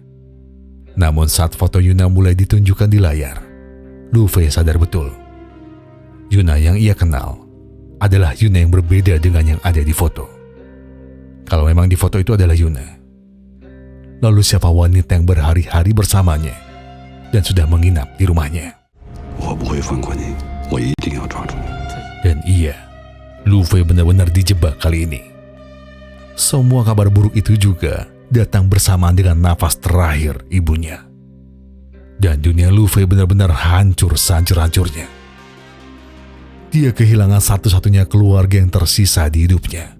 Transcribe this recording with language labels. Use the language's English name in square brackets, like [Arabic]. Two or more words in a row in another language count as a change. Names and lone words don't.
[Indonesian] Namun saat foto Yuna mulai ditunjukkan di layar, Luffy sadar betul. Yuna yang ia kenal adalah Yuna yang berbeda dengan yang ada di foto. Kalau memang di foto itu adalah Yuna, lalu siapa wanita yang berhari-hari bersamanya dan sudah menginap di rumahnya? [Chinese] 我不会放过你，我一定要抓住你。 [Indonesian] Dan iya, Luffy benar-benar dijebak kali ini. Semua kabar buruk itu juga datang bersamaan dengan nafas terakhir ibunya. Dan dunia Luffy benar-benar hancur sehancur-hancurnya. Dia kehilangan satu-satunya keluarga yang tersisa di hidupnya.